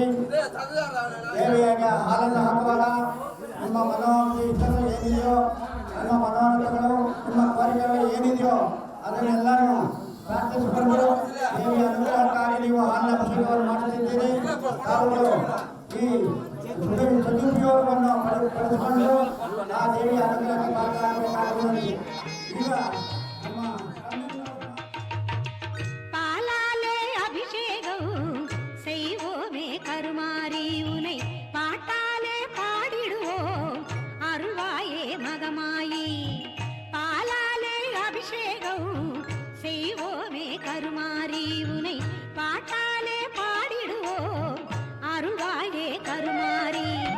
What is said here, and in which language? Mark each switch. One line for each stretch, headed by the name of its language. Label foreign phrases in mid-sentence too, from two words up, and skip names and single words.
Kannada: ದೇವಿಯಾಗ ಹಾಲನ್ನು ಹಾಕುವಾಗ ನಿಮ್ಮ ಮನೋಇಷ್ಟಗಳು ಏನಿದೆಯೋ, ನಿಮ್ಮ ಮನೋರಥಗಳು, ನಿಮ್ಮ ಕೋರಿಕೆಗಳು ಏನಿದೆಯೋ ಅದನ್ನೆಲ್ಲರೂ ಪ್ರಾರ್ಥಿಸಿಕೊಂಡು ದೇವಿಯ ಅನುಗ್ರಹಕ್ಕಾಗಿ ನೀವು ಹಾಲಿನ ಅಭಿಷೇಕವನ್ನು ಮಾಡುತ್ತಿದ್ದೀರಿ. ತಾವುಗಳು ಈ ಸದುಪಯೋಗವನ್ನು ಪಡೆದುಕೊಂಡು ಆ ದೇವಿಯ ಅನುಗ್ರಹಕ್ಕೆ ಪಾತ್ರರಾಗಬೇಕಾದ ವಿನಂತಿ. ಈಗ ನಮ್ಮ
Tamil: பாலாலே அபிஷேகம் செய்வோமே கருமாரி உனை, பாட்டாலே பாடிடுவோம் அருள்வாயே மகமாயி. பாலாலே அபிஷேகம் செய்வோமே கருமாரி உனை, பாட்டாலே பாடிடுவோம் அருள்வாயே கருமாரி.